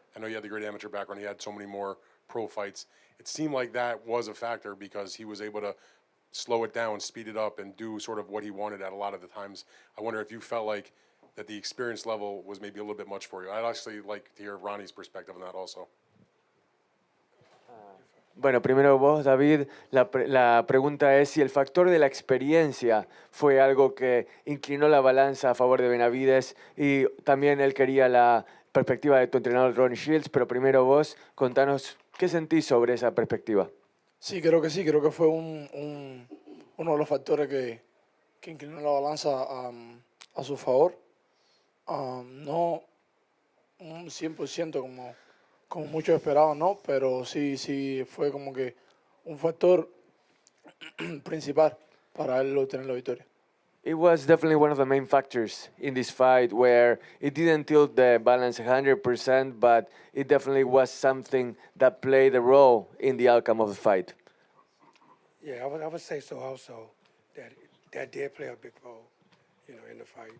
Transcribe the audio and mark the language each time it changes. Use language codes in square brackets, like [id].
[en] I know you had the great amateur background. He had so many more pro fights. It seemed like that was a factor because he was able to slow it down, speed it up, and do sort of what he wanted at a lot of the times. I wonder if you felt like that the experience level was maybe a little bit much for you. I'd actually like to hear Ronnie's perspective on that also. [es] Bueno, primero vos, David, la pregunta es si el factor de la experiencia fue algo que inclinó la balanza a favor de Benavidez, y también él quería la perspectiva de tu entrenador Ronnie Shields, pero primero vos, contanos qué sentís sobre esa perspectiva. Sí, creo que fue uno de los factores que inclinó la balanza a su favor. No un 100% como muchos esperaban, ¿no? Pero sí fue como que un factor principal para él obtener la victoria. [en] It was definitely one of the main factors in this fight where it didn't tilt the balance 100%, but it definitely was something that played a role in the outcome of the fight. Yeah, I would say so also, that did play a big role, in the fight.